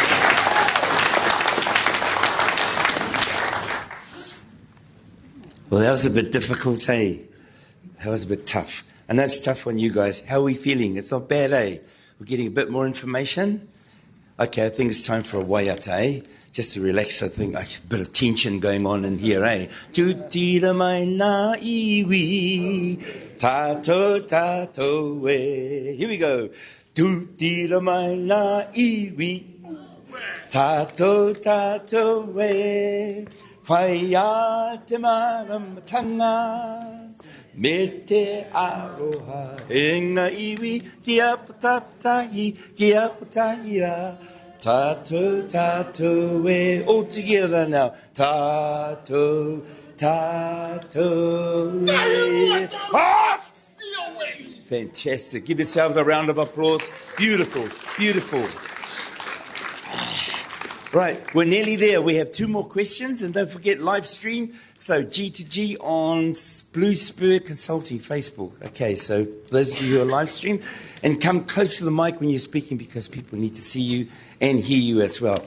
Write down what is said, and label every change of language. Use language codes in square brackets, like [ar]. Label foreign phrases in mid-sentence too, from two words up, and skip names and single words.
[en] Well, that was a bit difficult, eh? That was a bit tough. And that's tough on you guys. How are we feeling? It's not bad, eh? We're getting a bit more information. Okay, I think it's time for a waiata, eh? Just to relax, I think a bit of tension going on in here, eh? [mi] Tutira mai na iwi, tato tato e. [en] Here we go. [mi] Tutira mai na iwi, tato tato e. Whaia te maramatanga, me te aroha. E ngā iwi, kia patatahi, kia patahira. Tato, tato, e. [en] All together now. [mi] Tato, tato, e. [en] Fantastic. Give yourselves a round of applause. Beautiful, beautiful. Right, we're nearly there. We have 2 more questions, and don't forget live stream. So G2G on Blue Spur Consulting Facebook. Okay, so for those of you who are live stream, and come close to the mic when you're speaking because people need to see you and hear you as well.